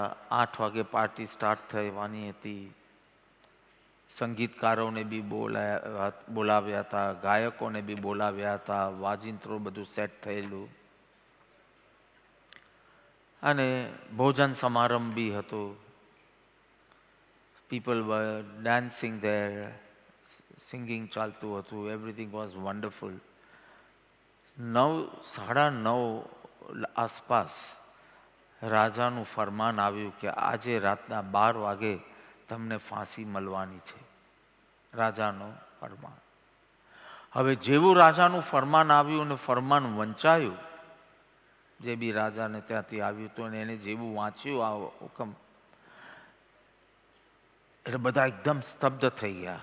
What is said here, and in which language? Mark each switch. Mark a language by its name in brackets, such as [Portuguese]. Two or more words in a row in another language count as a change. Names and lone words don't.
[Gujarati] 8 વાગે [English] party start [Gujarati] થવાની હતી. સંગીતકારોને બી બોલાવ્યા હતા, ગાયકોને બી બોલાવ્યા હતા, વાજિંત્રો બધું સેટ થયેલું, અને ભોજન સમારંભ બી હતો. [English] People were dancing there, singing [Gujarati] ચાલતું હતું, [English] everything was wonderful. [Gujarati] 9:30 આસપાસ રાજાનું ફરમાન આવ્યું કે આજે રાતના 12 વાગે તમને ફાંસી મળવાની છે. રાજાનું ફરમાન. હવે જેવું રાજાનું ફરમાન આવ્યું અને ફરમાન વંચાયું જે બી રાજાને ત્યાંથી આવ્યું હતું અને એને જેવું વાંચ્યું આ હુકમ, એટલે બધા એકદમ સ્તબ્ધ થઈ ગયા.